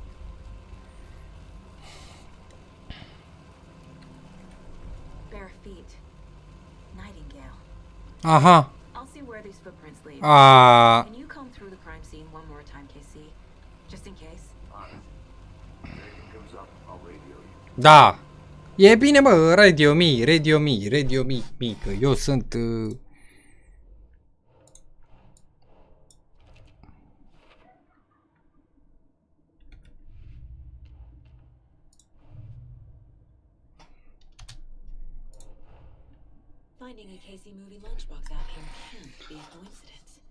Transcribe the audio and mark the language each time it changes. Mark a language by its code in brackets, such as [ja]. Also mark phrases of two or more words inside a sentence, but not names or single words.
[ro] Aha. A. Da. E bine, mă, radio me, că eu sunt... [en] Finding a Casey movie lunchbox out here can't be a coincidence.